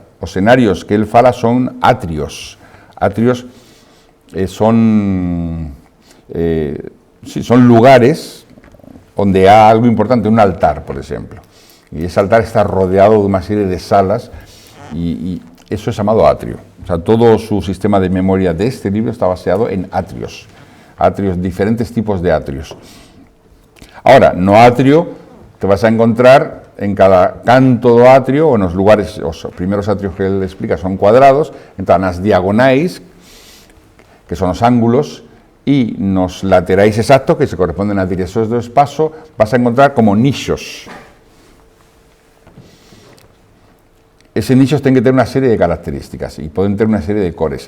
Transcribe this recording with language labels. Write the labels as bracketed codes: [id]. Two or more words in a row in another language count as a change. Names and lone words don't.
[gl] Os escenarios que él fala son atrios. Atrios son lugares onde há algo importante, un altar, por exemplo. E ese altar está rodeado de unha serie de salas e eso é chamado atrio. O sea, todo o seu sistema de memoria deste libro está baseado en atrios. Atrios, diferentes tipos de atrios. Ahora, no atrio [es] te vas a encontrar [gl] en cada canto do atrio, ou nos lugares, os primeiros atrios que ele explica son cuadrados, entón nas diagonais que son os ángulos, y nos laterais exactos, que se corresponden a direccións do espazo, [es] vas a encontrar [gl] como nichos. Eses nichos ten que ter unha serie de características e poden ter unha serie de cores.